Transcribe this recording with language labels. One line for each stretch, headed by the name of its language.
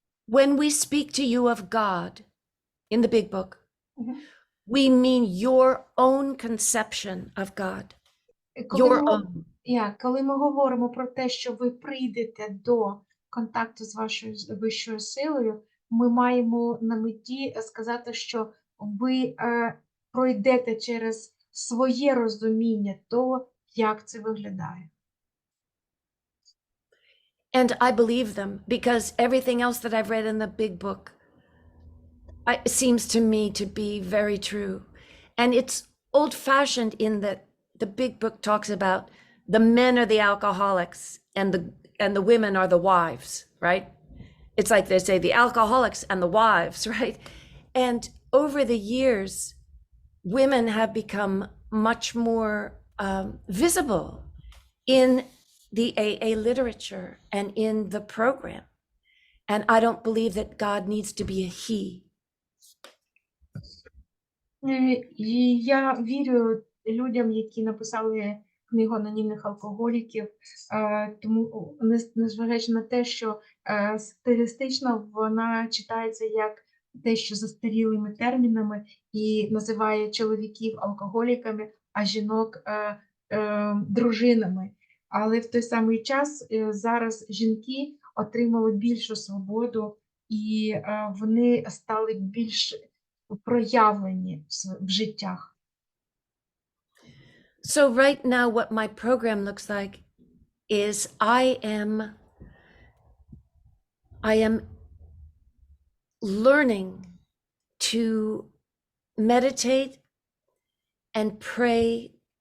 English: When we speak to you of God in the big book, Mhm. we mean your own conception of God,
Ukrainian: Коли
English: your
Ukrainian: ми,
English: own.
Ukrainian: коли ми говоримо про те, що ви прийдете до контакту з вашою вищою силою, ми маємо на меті сказати, що ви пройдете через своє розуміння того, як це виглядає.
English: And I believe them because everything else that I've read in the big book seems to me to be very true. And it's old-fashioned in that the big book talks about the men are the alcoholics and the women are the wives, right? It's like they say the alcoholics and the wives, right? And over the years, women have become much more visible in the AA literature and in the program. And I don't believe that God needs to be a he.
Ukrainian: І я вірю людям, які написали книгу анонімних алкоголіків, тому незважаючи на те, що стилістично вона читається як дещо застарілими термінами і називає чоловіків алкоголіками, а жінок дружинами. Але в той самий час зараз жінки отримали більшу свободу і вони стали більш проявлені в життях.
English: So right now, what my program looks like is I am learning to meditate and pray.